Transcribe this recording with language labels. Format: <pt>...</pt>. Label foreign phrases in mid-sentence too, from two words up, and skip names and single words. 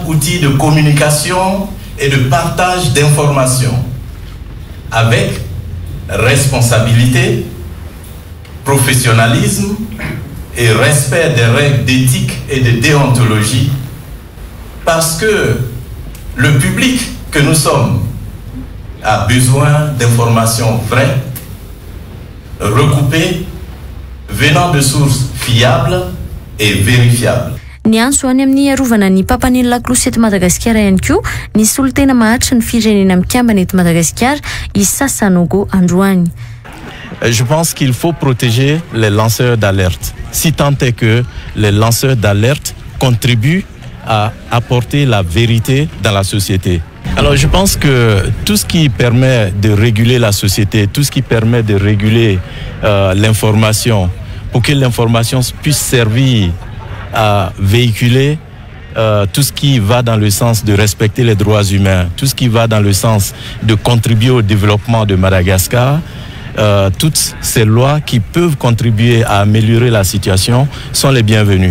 <fr>outil de communication et de partage d'informations avec responsabilité, professionnalisme et respect des règles d'éthique et de déontologie, parce que le public que nous sommes a besoin d'informations vraies, recoupées, venant de sources fiables et vérifiables.</fr> <mg>Ny antso any amin'ny arovana ny mpampanehy lakolosy eto Madagasikara ihany koa ny solotena maharitra ny firenena mikambana eto Madagasikara Issa Sanogo Androany.</mg> <fr>Je pense qu'il faut protéger les lanceurs d'alerte, si tant est que les lanceurs d'alerte contribuent à apporter la vérité dans la société. Alors je pense que tout ce qui permet de réguler la société, tout ce qui permet de réguler l'information, pour que l'information puisse servir à véhiculer tout ce qui va dans le sens de respecter les droits humains, tout ce qui va dans le sens de contribuer au développement de Madagascar, toutes ces lois qui peuvent contribuer à améliorer la situation sont les bienvenues.</fr>